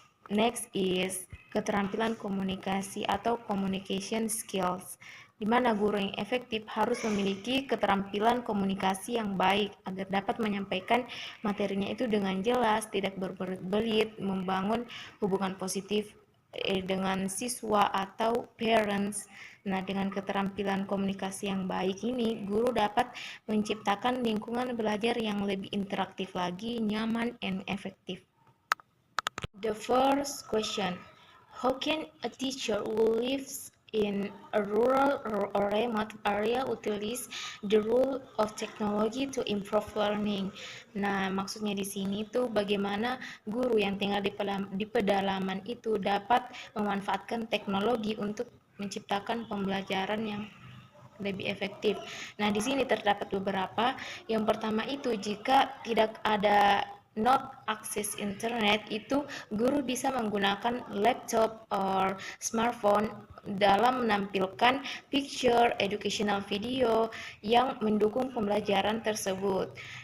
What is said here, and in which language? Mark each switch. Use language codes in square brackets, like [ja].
[en] Next is [id] keterampilan komunikasi atau [en] communication skills, [id] di mana guru yang efektif harus memiliki keterampilan komunikasi yang baik agar dapat menyampaikan materinya itu dengan jelas, tidak berbelit-belit, membangun hubungan positif dengan siswa atau [en] parents. [id] Nah, dengan keterampilan komunikasi yang baik ini, guru dapat menciptakan lingkungan belajar yang lebih interaktif lagi, nyaman, [en] and [id] efektif. [en] The first question: how can a teacher who lives in a rural or remote area utilize the role of technology to improve learning? [id] Nah, maksudnya di sini tuh bagaimana guru yang tinggal di pedalaman itu dapat memanfaatkan teknologi untuk menciptakan pembelajaran yang lebih efektif. Nah, di sini terdapat beberapa. Yang pertama itu, jika tidak ada [en] not [id] akses internet, itu guru bisa menggunakan laptop [en] or [id] smartphone dalam menampilkan [en] picture, educational video [id] yang mendukung pembelajaran tersebut.